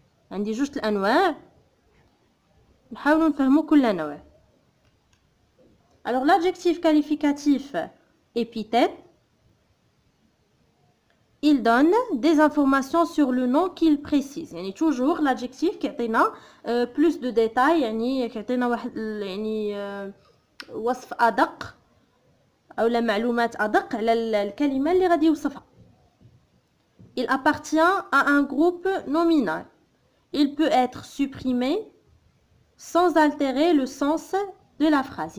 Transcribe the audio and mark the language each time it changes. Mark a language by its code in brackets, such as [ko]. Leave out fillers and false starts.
[ar] عندي جوج الانواع نحاولوا نفهموا كل نوع. [fr] Alors l'adjectif qualificatif épithète, il donne des informations sur le nom qu'il précise. [ar] يعني toujours l'adjectif كيعطينا [fr] plus de détails، [ar] يعني كيعطينا واحد يعني وصف ادق او لا معلومات ادق على الكلمه اللي غادي يوصفها. [fr] Il appartient à un groupe nominal. Il peut être supprimé sans altérer le sens de la phrase.